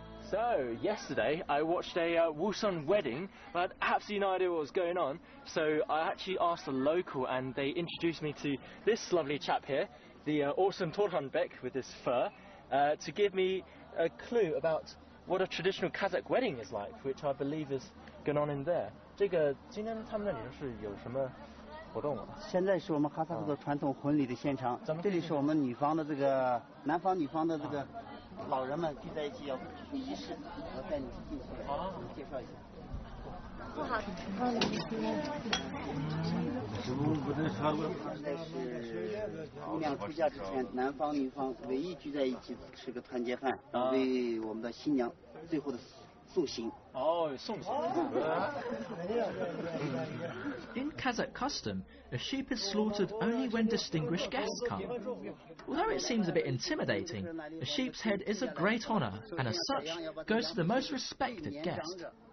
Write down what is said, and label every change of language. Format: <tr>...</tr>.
<en>So, yesterday I watched a Wusun wedding, but I had absolutely no idea what was going on, so I actually asked a local and they introduced me to this lovely chap here, the awesome Torhanbek with his fur, to give me a clue about what a traditional Kazakh wedding is like, which I believe is going on in there.</en> <zh>这个今天他们那里是有什么活动啊？现在是我们哈萨克的传统婚礼的现场，这里是我们女方的这个男方女方的这个老人们聚在一起要举行仪式，我带你进去介绍一下。不好，现在是姑娘出嫁之前，男方女方唯一聚在一起吃个团结饭，为我们的新娘最后的送行。送行。</zh> <en>In Kazakh custom, a sheep is slaughtered only when distinguished guests come. Although it seems a bit intimidating, a sheep's head is a great honour, and as such, goes to the most respected guest.</en>